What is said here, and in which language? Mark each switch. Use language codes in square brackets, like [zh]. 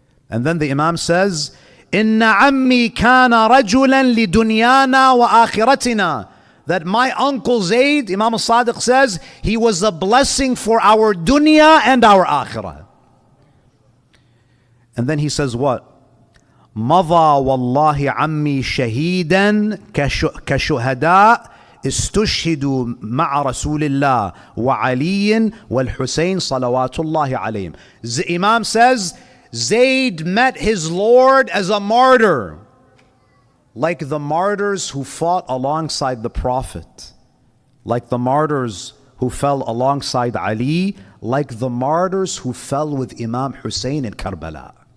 [en] And then the Imam says, [ar] Inna ammi kana rajulan li dunyana wa akhiratina. [en] That my uncle Zayd, Imam Sadiq says, he was a blessing for our dunya and our akhirah. And then he says what? [ar] مضى والله عمي شهيدا كشهداء استشهدوا مع رسول الله وعلي والحسين صلوات الله عليهم. [en] The Imam says, Zayd met his Lord as a martyr, like the martyrs who fought alongside the Prophet, like the martyrs who fell alongside Ali, like the martyrs who fell with Imam Husayn in Karbala.